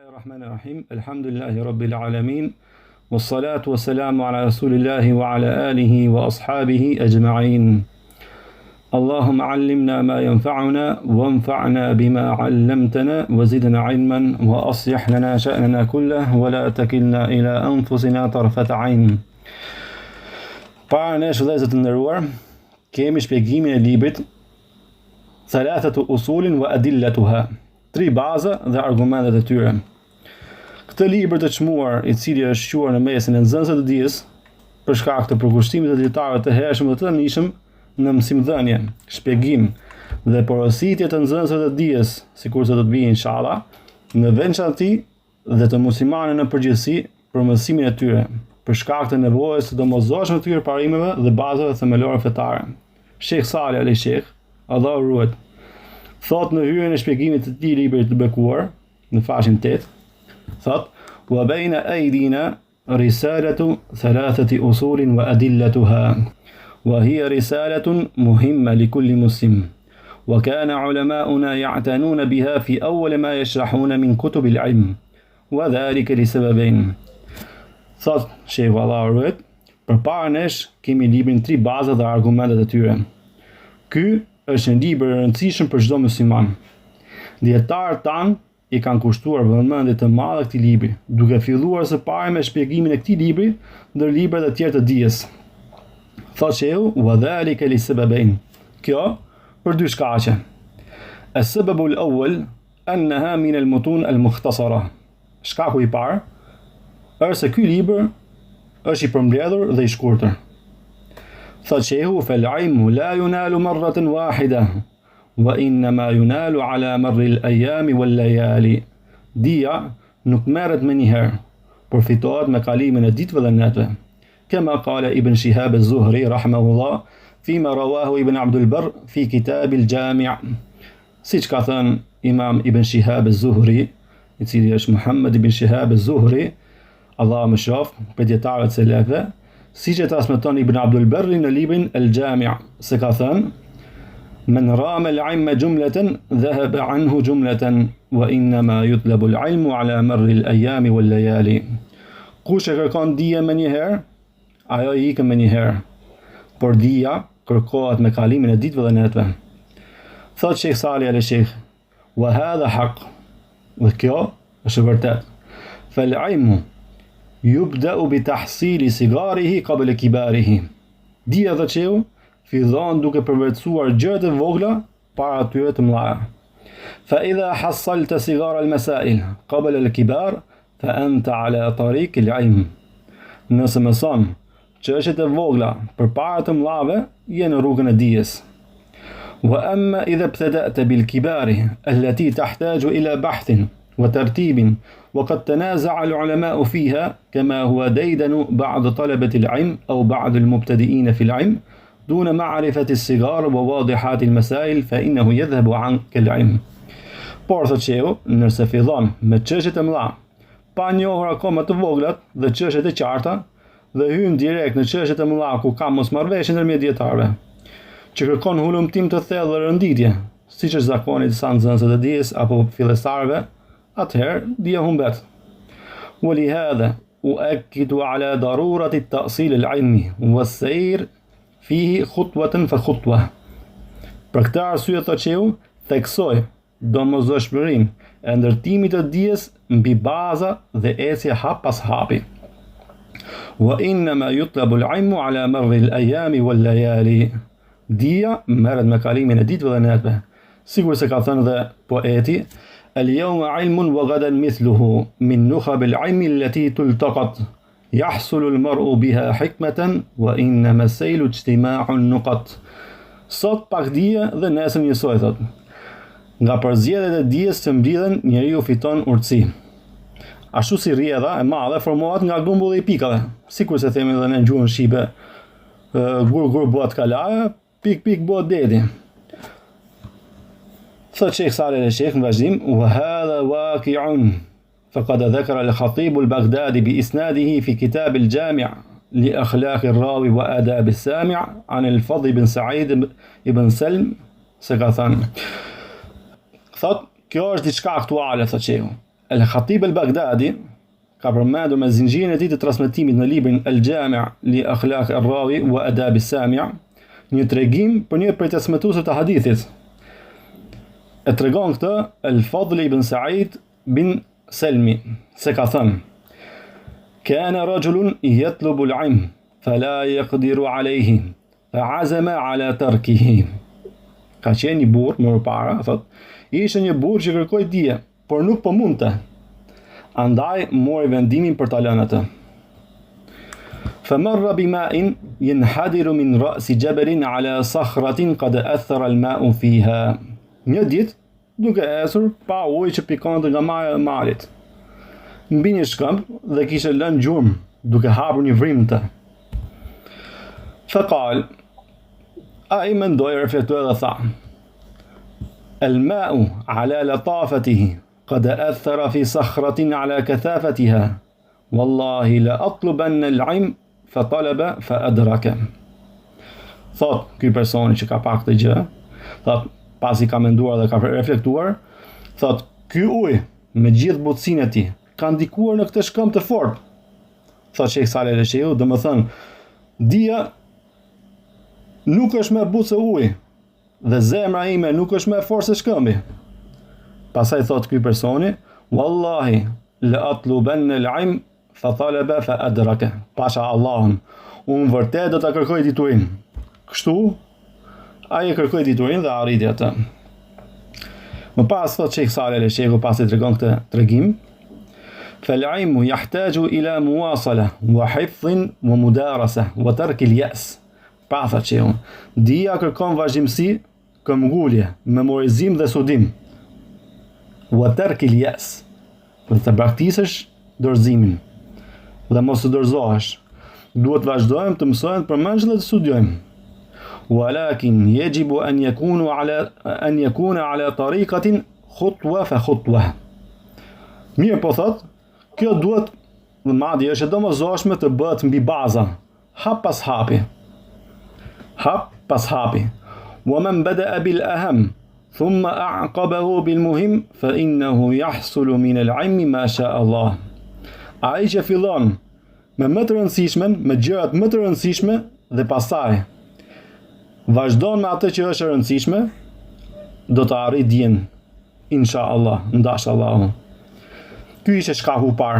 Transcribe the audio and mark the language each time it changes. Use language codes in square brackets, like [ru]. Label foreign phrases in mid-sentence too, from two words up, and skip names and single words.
[ar] بسم الله الرحمن الرحيم. الحمد لله رب العالمين. والصلاة والسلام على رسول الله وعلى آله وأصحابه أجمعين. اللهم علمنا ما ينفعنا وانفعنا بما علمتنا وزدنا علما وأصلح لنا شأننا كله ولا تكلنا إلى أنفسنا طرفة عين. [sq] Para nesh vëllezër të nderuar, kemi shpjegimin e librit Thalathatu usulin wa adillatuha. 3 baza dhe argumentet e tyre. Këtë libër të çmuar, i cili është quajtur në mesin e nxënësve të dijes, për shkak të përkushtimit të dietarëve të hershëm dhe të tënishëm në mësimdhënie, shpjegim dhe porositje të nxënësve të dijes, sikurse do të vijë inshallah, në veçantë dhe të muslimanëve në përgjithësi për mësimin e tyre, për shkak të nevojës së domosdoshme të tyre parimeve dhe bazave themelore fetare. Sheikh Salih al-Sheikh, Allahu ruaj, thot në hyrjen e shpjegimit të këtij libri të bekuar, në faqen 8, thot: [ar] "وبين أيدينا رسالة ثلاثة الأصول وأدلتها، وهي رسالة مهمة لكل مسلم، وكان علماؤنا يعتنون بها في أول ما يشرحون من كتب العلم، وذلك لسببين." [sq] Thot Sheikh Allahu ruaj, përpara nesh kemi librin 3 baza dhe argumentet e tyre. Ky është një libër i rëndësishëm për çdo musliman. Dietarët tanë i kanë kushtuar vëmendje të madhe këtij libri, duke filluar së pari me shpjegimin e këtij libri ndër librat e tjerë të dijes. Thotë shehu: [ar] "وذلك لسببين." [sq] Kjo për 2 shkaqe. [ar] السبب الأول أنها من المتون المختصرة. [sq] Shkaku i parë është se ky libër është i përmbledhur dhe i shkurtër. [ar] Thotë shehu: "فالعلم لا ينال مرة واحدة، وإنما ينال على مر الأيام والليالي." [sq] Dia nuk merret me një herë, por fitohet me kalimin e ditëve dhe netëve. [ar] كما قال ابن شهاب الزهري رحمه الله فيما رواه ابن عبد البر في كتاب الجامع'. [sq] Siç ka thënë Imam Ibn Shihab az-Zuhri, i cili është Muhammad ibn Shihab az-Zuhri, Allah më shoft, për dietarët e selefëve, siç e transmeton Ibn Abdul Barri në librin al-Jami', se ka thënë: [ar] "من رام العلم جملة ذهب عنه جملة، وإنما يطلب العلم على مر الأيام والليالي." [sq] Kush e kërkon dije me një herë, ajo i ikën me një herë, por dija kërkohet me kalimin e ditëve dhe netëve. [ar] Thot Sheikh Salih al-Sheikh: "وهذا حق." [sq] Dhe kjo është vërtet. [ar] فالعلم يبدأ بتحصيل صغاره قبل كباره. [sq] Dija dhe çeu fillon duke përvetësuar gjërat e vogla para atyre të mëdha. [ar] فإذا حصلت صغار المسائل قبل الكبار فأنت على طريق العلم. [sq] Nëse mëson çështjet e vogla përpara të mëdhave, je në rrugën e dijes. [ar] وأما إذا ابتدأت بالكبار التي تحتاج إلى بحث وترتيب وقد تنازع العلماء فيها كما هو ديدن بعض طلبة العلم أو بعض المبتدئين في العلم دون معرفة الصغار وواضحات المسائل فإنه يذهب عنك العلم. [sq] Por thotë shehu, nëse fillon me çështjet e mëdha, pa njohur akoma të voglat dhe çështjet e qarta, dhe hyn direkt në çështjet e mëdha ku ka mosmarrveshje ndërmjet dietarëve, që kërkon hulumtim të thellë dhe rënditje, siç është zakoni i disa nxënësve të dijes apo fillestarëve, atëherë dija humbet. [ar] ولهذا أؤكد على ضرورة التأصيل العلمي والسير فيه خطوة فخطوة. [sq] Për këtë arsye thotë shehu, theksoj domosdoshmërinë e ndërtimit të dijes mbi baza dhe ecje hap pas hapi. [ar] وإنما يطلب العلم على مر الأيام والليالي. [sq] Dija merret me kalimin e ditëve dhe netëve. Sigur se ka thënë dhe poeti: [ar] "اليوم علم وغدا مثله من نخب العلم التي تلتقط يحصل المرء بها حكمة وإنما السيل اجتماع النقط." [sq] Sot pak dije dhe nesër njësoj, thot. Nga përzgjedhjet e dijes që mblidhen, njeriu fiton urtësi. Ashtu si rrjedha e madhe formohet nga grumbulli i pikave, sikur se themi edhe në gjuhën shqipe, gur bëhet kalaja, pik bëhet deti. Thot Sheikh Salih al-Sheikh në vazhdim: [ar] "وهذا واقع فقد ذكر الخطيب البغدادي بإسناده في كتاب الجامع لأخلاق الراوي وآداب السامع عن الفضل بن سعيد بن سلم." [sq] Se ka thënë, thot, kjo është diçka aktuale, thot shehu. El-Khatib el-Baghdadi ka përmendur me zinxhirin e tij të transmetimit në librin El-Jami' li Akhlaq ar-Rawi wa Adab as-Sami' një tregim për një prej transmetuesve të hadithit. E tregon këtë El-Fadl ibn Sa'id bin Selmi se ka thënë: [ar] "كان رجل يطلب العلم فلا يقدر عليه فعزم على تركه." [sq] Ka qenë një burr më parë, thot, ishte një burr që kërkoi dije, por nuk po mundte. Andaj mori vendimin për ta lënë atë. [ar] فمر بماء ينحدر من رأس جبل على صخرة قد أثر الماء فيها. [sq] Një ditë, duke esur pa ujë që pikonte nga maja e malit. Mbi një shkëmb dhe kishte lënë gjurmë, duke hapur një vrimte. Faqal, ai mendoi, reflektoi dhe tha: [ar] "الماء على لطافته قد أثر في صخرة على كثافتها والله لأطلبن العلم فطلب فأدرك." [sq] Thot ky personi që ka pa këtë gjë, thot pasi ka menduar dhe ka reflektuar, thot ky ujë me gjithë butësinë e tij ka ndikuar në këtë shkëmb të fortë. Thot Sheikh Saleh El-Sheikhu, domethënë dia nuk është më butë se uji dhe zemra ime nuk është më fortë se shkëmbi. Pastaj thot ky personi: [ar] "والله لأطلبن العلم فطلب فأدرك." [sq] Pasha Allahun, unë vërtet do ta kërkoj diturin. Kështu ai e kërkoi diturin dhe arriti atë. Më pas thot Sheikh Saleh El-Sheikhu, pasi tregon këtë tregim: [ar] "فالعلم يحتاج إلى مواصلة وحفظ ومدارسة وترك اليأس." [sq] Pa thot që dia kërkon vazhdimsi, këmbgulje, memorizim dhe studim. [ar] وترك اليأس, [sq] për të praktikësh dorëzimin dhe mos të dorëzohesh. Duhet vazhdojmë të mësojmë të përmendim dhe të studiojmë. [ar] ولكن يجب أن يكون على طريقة خطوة فخطوة. [sq] Mirë po thot, kjo duhet dhe madje është e domosdoshme të bëhet mbi baza, hap pas hapi. Hap pas hapi. [ar] ومن بدأ بالأهم ثم أعقبه بالمهم فإنه يحصل من العلم ما شاء الله. [sq] Ai që fillon me më të rëndësishmen, me gjërat më të rëndësishme dhe pastaj vazhdon me atë që është e rëndësishme, do të arrijë dijen, inshallah, ndashallahu. Ky ishte shkaku i parë.